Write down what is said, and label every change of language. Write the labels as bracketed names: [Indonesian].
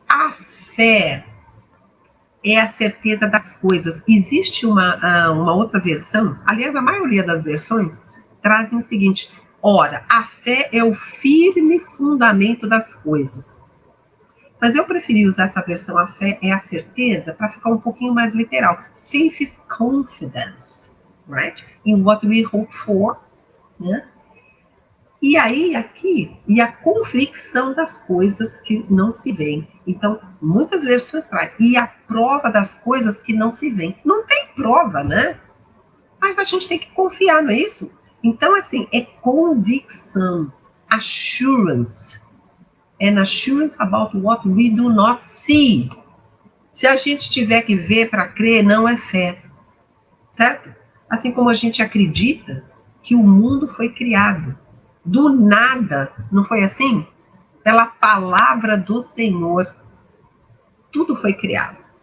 [Portuguese] A fé é a certeza das coisas. Existe uma outra versão, aliás, a maioria das versões trazem o seguinte: ora, a fé é o firme fundamento das coisas. Mas eu preferi usar essa versão, a fé é a certeza, para ficar um pouquinho mais literal. [English] Faith is confidence, right? In what we hope for, né? [Portuguese] E aí, aqui, e a convicção das coisas que não se veem. Então, muitas versões trazem. E a prova das coisas que não se veem. Não tem prova, né? Mas a gente tem que confiar, não é isso? Então, assim, é convicção, assurance. [English] An assurance about what we do not see. [Portuguese] Se a gente tiver que ver para crer, não é fé. Certo? Assim como a gente acredita que o mundo foi criado. Do nada, não foi assim? Pela palavra do Senhor, tudo foi criado.